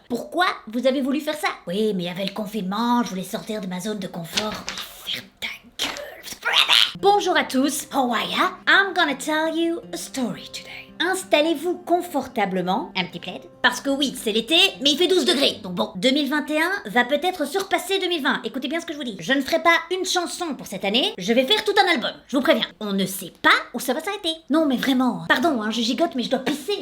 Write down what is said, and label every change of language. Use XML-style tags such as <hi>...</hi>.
<fr>Pourquoi vous avez voulu faire ça? Oui, mais il y avait le confinement, je voulais sortir de ma zone de confort. Ferme ta gueule. Bonjour à tous.</fr> <en>How are ya? I'm gonna tell you a story today.</en> <fr>Installez-vous confortablement, un petit plaid, parce que oui, c'est l'été, mais il fait 12 degrés. Donc bon, 2021 va peut-être surpasser 2020. Écoutez bien ce que je vous dis. Je ne ferai pas une chanson pour cette année, je vais faire tout un album. Je vous préviens. On ne sait pas où ça va s'arrêter. Non, mais vraiment. Pardon, je gigote, mais je dois pisser.</fr>